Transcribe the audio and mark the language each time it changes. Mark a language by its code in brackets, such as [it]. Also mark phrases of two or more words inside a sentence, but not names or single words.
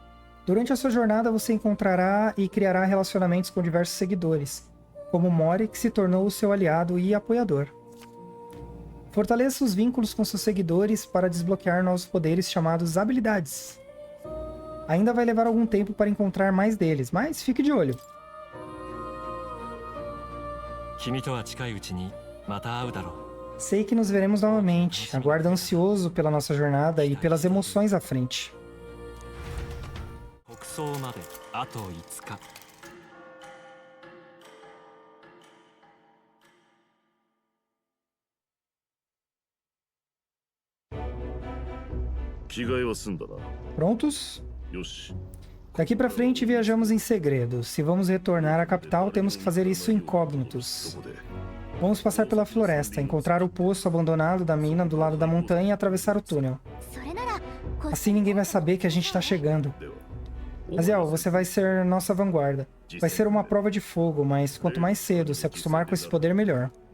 [pt] Durante a sua jornada você encontrará e criará relacionamentos com diversos seguidores, como Mori, que se tornou o seu aliado e apoiador. Fortaleça os vínculos com seus seguidores para desbloquear novos poderes chamados habilidades. Ainda vai levar algum tempo para encontrar mais deles, mas fique de olho. [ja] 君とは近いうちにまた会うだろう [pt] Sei que nos veremos novamente. Aguardo ansioso pela nossa jornada e pelas emoções à frente. [ja] 北総まであと5日着替えは済んだな。 [pt] Prontos? [ja] よし。 [pt] Daqui pra frente viajamos em segredo. Se vamos retornar à capital, temos que fazer isso incógnitos. Vamos passar pela floresta, encontrar o poço abandonado da mina do lado da montanha e atravessar o túnel. Assim ninguém vai saber que a gente tá chegando. Aziel, você vai ser nossa vanguarda. Vai ser uma prova de fogo, mas quanto mais cedo se acostumar com esse poder, melhor.